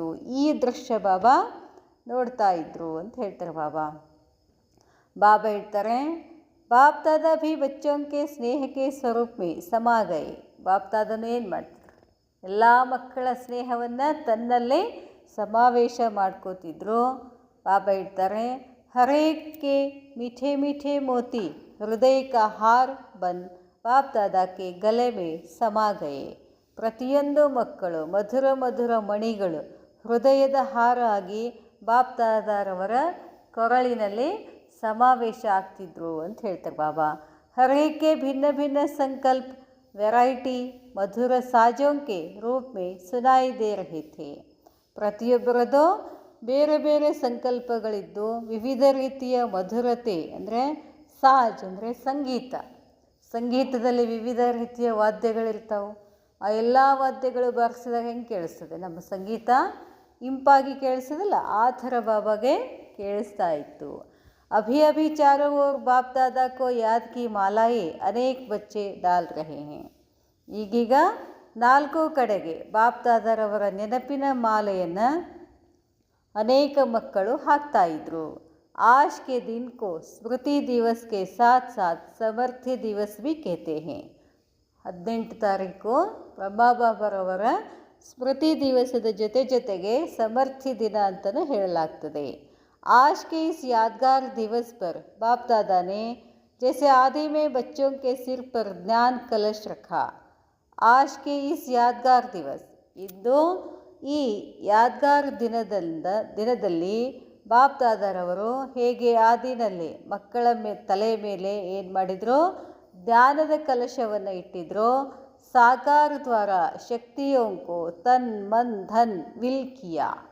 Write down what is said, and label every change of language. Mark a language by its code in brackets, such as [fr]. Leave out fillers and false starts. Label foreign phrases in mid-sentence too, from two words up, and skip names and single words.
[kn] ಈ ದೃಶ್ಯ ಬಾಬಾ ನೋಡ್ತಾ ಇದ್ರು ಅಂತ ಹೇಳ್ತಾರೆ ಬಾಬಾ. [hi] ಹೇಳ್ತಾರೆ, बाप दादा भी बच्चों के स्नेहक्के स्वरूप में समा गए. [kn] ಬಾಪ್ ದಾದನು ಏನು ಮಾಡ್ತಿದ್ರು? ಎಲ್ಲ ಮಕ್ಕಳ ಸ್ನೇಹವನ್ನು ತನ್ನಲ್ಲೇ ಸಮಾವೇಶ ಮಾಡ್ಕೋತಿದ್ರು. ಬಾಬಾ ಹೇಳ್ತಾರೆ, [hi] हर एक के मीठे मीठे मोती हृदय का हार बन बाप दादा के गले में समा गए. [kn] ಪ್ರತಿಯೊಂದು ಮಕ್ಕಳು ಮಧುರ ಮಧುರ ಮಣಿಗಳು ಹೃದಯದ ಹಾರ ಆಗಿ ಬಾಪ್ ದಾದಾರವರ ಕೊರಳಿನಲ್ಲಿ ಸಮಾವೇಶ ಆಗ್ತಿದ್ರು ಅಂತ ಹೇಳ್ತಾರೆ ಬಾಬಾ. [hi] हर एक के भिन्न भिन्न संकल्प वैरायटी मधुर साजों के रूप में सुनाई दे रहे थे. [kn] ಪ್ರತಿಯೊಬ್ಬರದು ಬೇರೆ ಬೇರೆ ಸಂಕಲ್ಪಗಳಿದ್ದು ವಿವಿಧ ರೀತಿಯ ಮಧುರತೆ ಅಂದರೆ ಸಾಜ್ ಅಂದರೆ ಸಂಗೀತ. ಸಂಗೀತದಲ್ಲಿ ವಿವಿಧ ರೀತಿಯ ವಾದ್ಯಗಳಿರ್ತಾವೆ. ಆ ಎಲ್ಲ ವಾದ್ಯಗಳು ಬಾರಿಸಿದಾಗ ಹೆಂಗೆ ಕೇಳಿಸ್ತದೆ? ನಮ್ಮ ಸಂಗೀತ ಇಂಪಾಗಿ ಕೇಳಿಸೋದಿಲ್ಲ, ಆ ಥರ ಬಾಬಾಗೆ ಕೇಳಿಸ್ತಾ ಇತ್ತು. [hi] अभी अभी चारों ओर बाप दादा को याद की मालाएं अनेक बच्चे डाल रहे हैं. [kn] ಈಗೀಗ ನಾಲ್ಕು ಕಡೆಗೆ ಬಾಪ್ ದಾದಾರವರ ನೆನಪಿನ ಮಾಲೆಯನ್ನು ಅನೇಕ ಮಕ್ಕಳು ಹಾಕ್ತಾ ಇದ್ರು. [hi] आज के दिन को स्मृति दिवस के साथ साथ समर्थी दिवस भी कहते हैं. [kn] 18 ತಾರೀಕು ಬ್ರಹ್ಮಬಾಬರವರ ಸ್ಮೃತಿ ದಿವಸದ ಜೊತೆಗೆ ಸಮರ್ಥಿ ದಿನ ಅಂತಲೂ ಹೇಳಲಾಗ್ತದೆ. [hi] आज के इस यादगार दिवस पर बाप दादा ने जैसे आदि में बच्चों के सिर पर ज्ञान कलश रखा. आज के इस यादगार दिवस, [kn] ಇಂದು ಈ ಯಾದ್ಗಾರ್ ದಿನದಲ್ಲಿ ಬಾಪ್ ದಾದಾರವರು ಹೇಗೆ ಆದಿನಲ್ಲಿ ಮಕ್ಕಳ ತಲೆ ಮೇಲೆ ಏನು ಮಾಡಿದ್ರು? ಜ್ಞಾನದ ಕಲಶವನ್ನು ಇಟ್ಟಿದ್ರು. [hi] साकार द्वारा शक्तियों को तन मन धन विल किया.